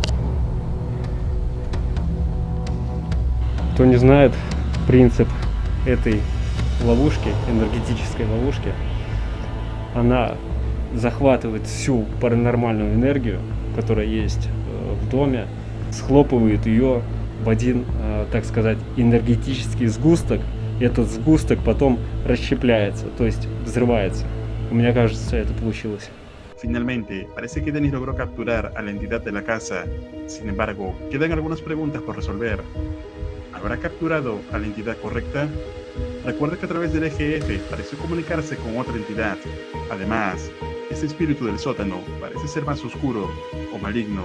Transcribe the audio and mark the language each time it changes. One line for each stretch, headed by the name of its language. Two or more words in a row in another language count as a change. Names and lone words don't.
Russian: Кто не знает принцип этой ловушки, энергетической ловушки, она захватывает всю паранормальную энергию, которая есть в доме, схлопывает ее в один, так сказать, энергетический сгусток. И этот сгусток потом расщепляется, то есть взрывается. У меня кажется, это получилось.
Spanish: Finalmente, parece que Dennis logró capturar a la entidad de la casa. Sin embargo, quedan algunas preguntas por resolver. ¿Habrá capturado a la entidad correcta? Recuerda que a través del EGF pareció comunicarse con otra entidad. Además, este espíritu del sótano parece ser más oscuro o maligno.